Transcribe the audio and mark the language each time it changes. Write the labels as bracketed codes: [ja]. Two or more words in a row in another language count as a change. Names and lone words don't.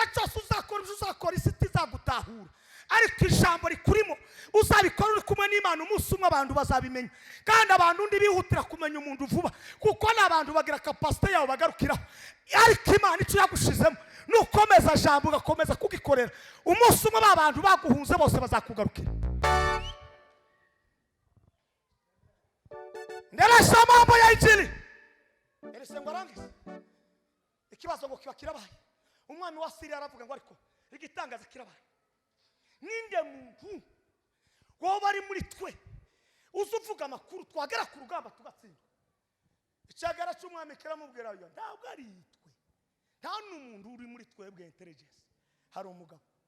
[rw] cyose uzakora isi izagutahura ariko ijambo rikurimo uzabikora uri kumwe n'Imana umunsi umwe abantu bazabimenya kandi abantu ndi bihutira kumenya umuntu vuba kuko n'abantu bagira capacity yawe bagarukiraho ariko Imana icyo yagushizemo nukomeza jambo ugakomeza kugikorera umunsi umwe abantu baguhunze bose bazakugarukira nderasha [sw] mambo ya injili [rw] Elisa ngo arangize ikibazo ngo kiba kirabaye umwami wa Syria aravuga ngo ariko igitangaza kirabaye ninde muntu wowe ari muri twe uzuvuga amakuru twagera ku rugamba tugatsinda icyagara cy'umwami kiramubwira yo ntabwo ari twe nta n'umuntu uri muri twebwe intelligence hari umugabo